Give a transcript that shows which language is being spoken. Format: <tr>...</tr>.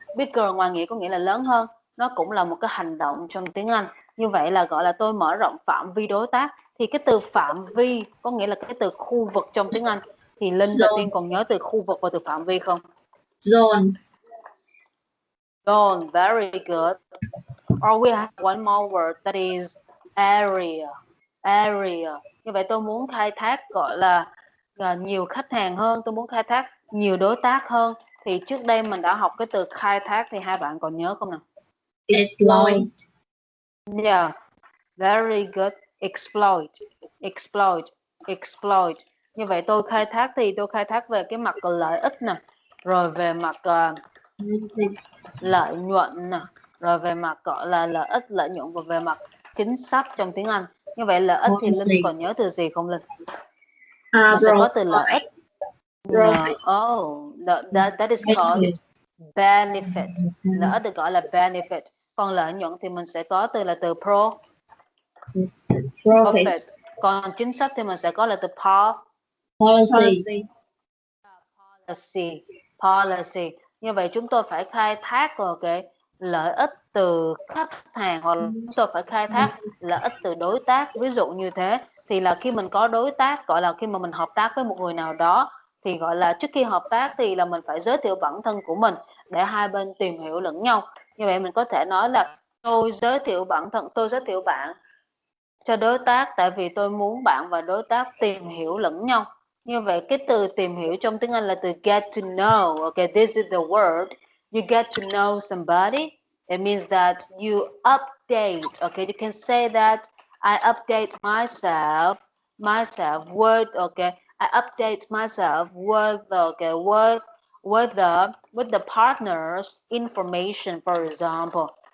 <vi>Bigger ngoài nghĩa có nghĩa là lớn hơn, nó cũng là một cái hành động trong tiếng Anh. Như vậy là gọi là tôi mở rộng phạm vi đối tác. Thì cái từ phạm vi có nghĩa là cái từ khu vực trong tiếng Anh. Thì Linh và Tiên còn nhớ từ khu vực và từ phạm vi không?</vi> <en>Zone. Zone, very good. Or we have one more word that is area. Area.</en> <vi>Như vậy tôi muốn khai thác gọi là nhiều khách hàng hơn, tôi muốn khai thác nhiều đối tác hơn. Thì trước đây mình đã học cái từ khai thác, thì hai bạn còn nhớ không nào?</vi> <en>Exploit. Yeah, very good. Exploit, exploit, exploit.</en> <vi>Như vậy tôi khai thác thì tôi khai thác về cái mặt lợi ích nè, rồi về mặt lợi nhuận nè, rồi về mặt gọi là lợi ích, lợi nhuận, và về mặt chính sách trong tiếng Anh. Như vậy lợi ích thì Linh còn nhớ từ gì không Linh? Mình sẽ có từ lợi ích.</vi> <en>No, that is called benefit.</en> <vi>Lợi ích được gọi là benefit. Còn lợi nhuận thì mình sẽ có từ là từ profit. Còn chính sách thì mình sẽ có là từ policy. Policy. Như vậy chúng tôi phải khai thác vào cái lợi ích từ khách hàng, hoặc là chúng tôi phải khai thác lợi ích từ đối tác. Ví dụ như thế thì là khi mình có đối tác, gọi là khi mà mình hợp tác với một người nào đó, thì gọi là trước khi hợp tác thì là mình phải giới thiệu bản thân của mình để hai bên tìm hiểu lẫn nhau. Như vậy mình có thể nói là tôi giới thiệu bản thân, tôi giới thiệu bạn cho đối tác tại vì tôi muốn bạn và đối tác tìm hiểu lẫn nhau. Như vậy cái từ tìm hiểu trong tiếng Anh là từ get to know.</vi> <en>Okay, this is the word. You get to know somebody. It means that you update. Okay, you can say that I update myself with, okay, I update myself with, okay, with the partner's information, for example.</en>